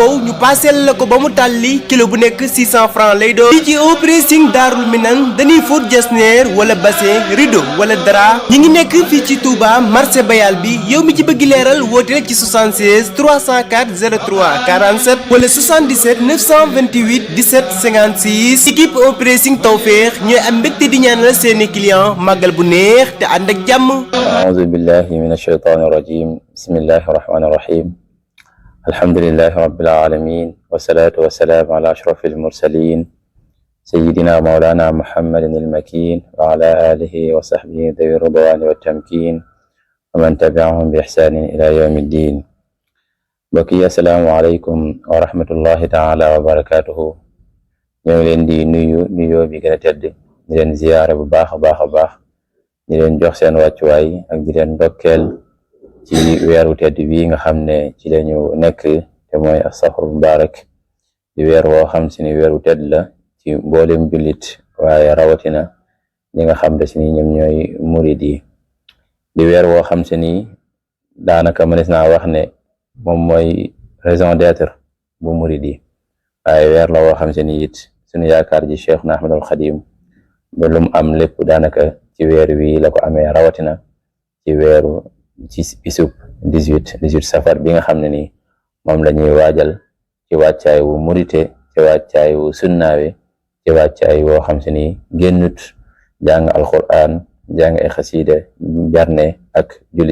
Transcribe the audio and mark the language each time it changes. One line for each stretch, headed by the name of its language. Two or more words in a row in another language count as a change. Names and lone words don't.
Wolof: wow ñu paaseel la ko ba mu tàlli kilo bu nekk 600 francs lay doon fii ci Operation Darou Minane dañuy fóot jasneer wala
French: bassin rideau
Wolof: wala drap ñi ngi nekk fii ci Touba marché Bayal bi yow mi ci bëgg leeral woote rek ci 76 304 03 47 wala 77 928 17 56 équipe Operation Tawfekh ñooy am mbégte di ñaanal seeni client màggal bu neex te ànd ak jàmm.
Arabic: أعوذ بالله من الشيطان الرجيم بسم الله الرحمن الرحيم الحمد لله رب العالمين والصلاة والسلام على أشرف المرسلين سيدنا مولانا محمد المكين وعلى آله وصحبه ذوي الرضوان والتمكين ومن تبعهم بإحسان إلى يوم الدين. بقي السلام عليكم ورحمة الله تعالى وبركاته.
Wolof: ñoo leen di nuyu bi gën a tedd di leen ziyaare bu baax a baax di leen jox seen wàccuwaay ak di leen ndokkeel ci weeru tedd bii nga xam ne ci lañu nekk te mooy
Arabic: صفر مبارك
Wolof: di weer woo xam si ni weeru tedd la ci mboolem jullit waaye rawatina ñi nga xam ne si ni ñoom ñooy murid yi di weer woo xam si ni daanaka mënees naa wax ne moom mooy
French: raison d'être
Wolof: bu murid yi waaye weer la woo xam si ni it suñu yaakaar ji Cheikhna Ahmadul Xadim ba lu mu am lépp daanaka ci weer wi la ko amee rawatina ci weeru ci bisub 18 safar bi nga xam ne ni moom la ñuy waajal ci wàccaay wu murite ci wàccaay wu sunnaawe ci wàccaay woo xam se ni génnut jàng alquran jàng ay xasida jarne ak julli